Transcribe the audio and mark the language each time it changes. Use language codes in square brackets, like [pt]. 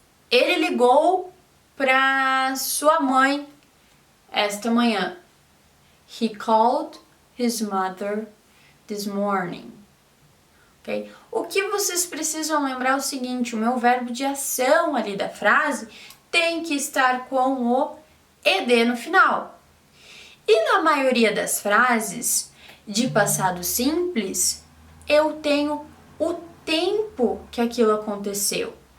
[pt] Ele ligou para sua mãe esta manhã. [en] He called his mother this morning. Okay? [pt] O que vocês precisam lembrar é o seguinte, o meu verbo de ação ali da frase tem que estar com o ed no final. E na maioria das frases de passado simples, eu tenho o tempo que aquilo aconteceu.